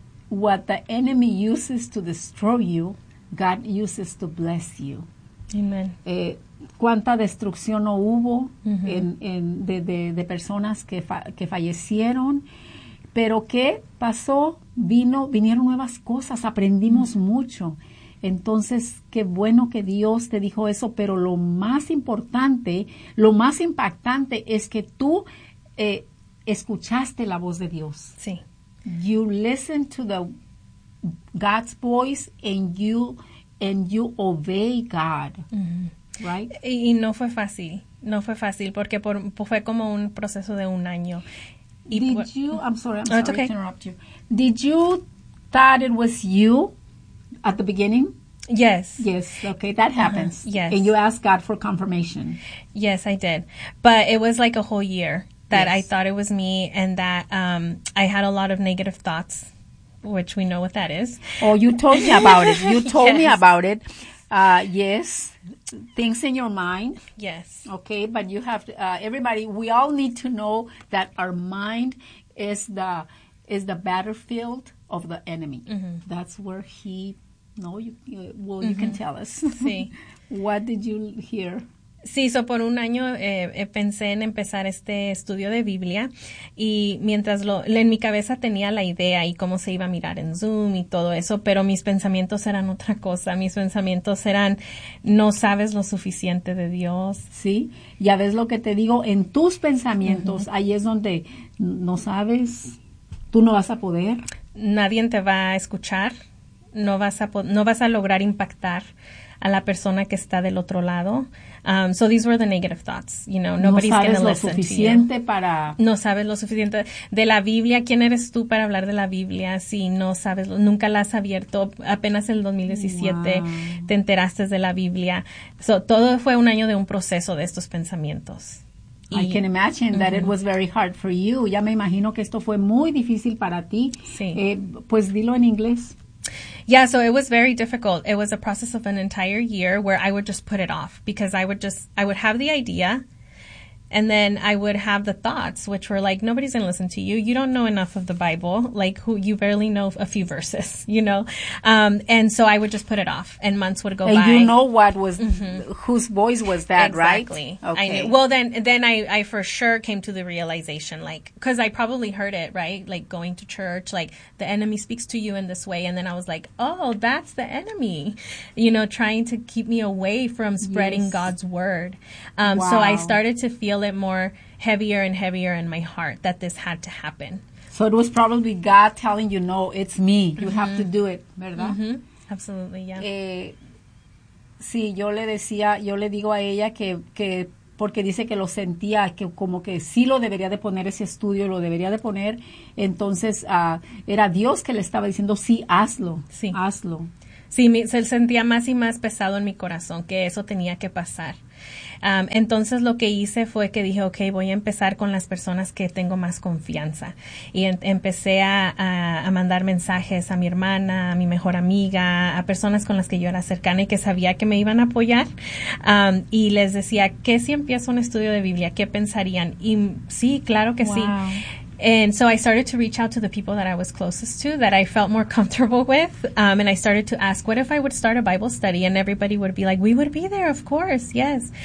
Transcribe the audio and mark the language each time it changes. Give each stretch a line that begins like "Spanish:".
English: What the enemy uses to destroy you, God uses to bless you. Amen.
Spanish: ¿Cuánta destrucción no hubo de personas que fallecieron? ¿Pero qué pasó? Vinieron nuevas cosas, aprendimos mucho. Entonces, qué bueno que Dios te dijo eso, pero lo más importante, lo más impactante es que tú escuchaste la voz de Dios. Sí.
English: You listen to the God's voice and you obey God. Mm-hmm. Right?
Spanish: Y no fue fácil. No fue fácil porque fue como un proceso de un año.
English: To interrupt you. Did you thought it was you at the beginning? Yes. Yes. Okay, that happens. Uh-huh. Yes. And you asked God for confirmation. Yes, I did. But it was like a whole year that yes. I thought it was me and that I had a lot of negative thoughts, which we know what that is. Oh, you told me about it. You told yes. me about it. Yes. Things in your mind. Yes. Okay, but you have to, everybody, we all need to know that our mind is the battlefield of the enemy. Mm-hmm. That's where he, no, you, you well, mm-hmm. you can tell us.
Spanish: Sí.
English: What did you hear?
Spanish: Sí, so por un año pensé en empezar este estudio de Biblia y mientras en mi cabeza tenía la idea y cómo se iba a mirar en Zoom y todo eso, pero mis pensamientos eran otra cosa. Mis pensamientos eran, no sabes lo suficiente de Dios. Sí, ya ves lo que te digo, en tus pensamientos, uh-huh. ahí es donde no sabes, tú no vas a poder. Nadie te va a escuchar, no vas a lograr impactar a la persona que está del otro lado.
English: So these were the negative thoughts, you know, nobody's going to listen to you.
Spanish: No sabes lo suficiente para... No sabes lo suficiente de la Biblia. ¿Quién eres tú para hablar de la Biblia si no sabes? Nunca la has abierto. Apenas en el 2017 wow. te enteraste de la Biblia. So todo fue un año de un proceso de estos pensamientos.
English: I can imagine that mm-hmm. it was very hard for you.
Spanish: Ya me imagino que esto fue muy difícil para ti. Sí. Pues dilo en inglés.
English: Yeah, so it was very difficult. It was a process of an entire year where I would just put it off because I would have the idea and then I would have the thoughts, which were like, nobody's going to listen to you. You don't know enough of the Bible. Like, you barely know a few verses, you know? And so I would just put it off and months would go and by. And you know what was, mm-hmm. whose voice was that, exactly. right? Exactly. Okay. Well, then I for sure came to the realization, like, because I probably heard it, right? Like, going to church, like, the enemy speaks to you in this way. And then I was like, oh, that's the enemy, you know, trying to keep me away from spreading yes. God's word. Wow. So I started to feel it more heavier and heavier in my heart that this had to happen. So it was probably God telling you, no, it's me. You mm-hmm. have to do it,
Spanish: ¿verdad?
English: Mm-hmm. Absolutely, yeah.
Spanish: Sí, yo le decía, yo le digo a ella que porque dice que lo sentía, que como que sí lo debería de poner ese estudio, lo debería de poner. Entonces, era Dios que le estaba diciendo, sí, hazlo, sí. hazlo. Sí, se sentía más y más pesado en mi corazón que eso tenía que pasar. Entonces lo que hice fue que dije, okay, voy a empezar con las personas que tengo más confianza. Y empecé a mandar mensajes a mi hermana, a mi mejor amiga, a personas con las que yo era cercana y que sabía que me iban a apoyar. Y les decía, ¿qué si empiezo un estudio de Biblia? ¿Qué pensarían? Y sí, claro que wow. sí.
English: And so I started to reach out to the people that I was closest to, that I felt more comfortable with. And I started to ask, what if I would start a Bible study? And everybody would be like, we would be there, of course, yes.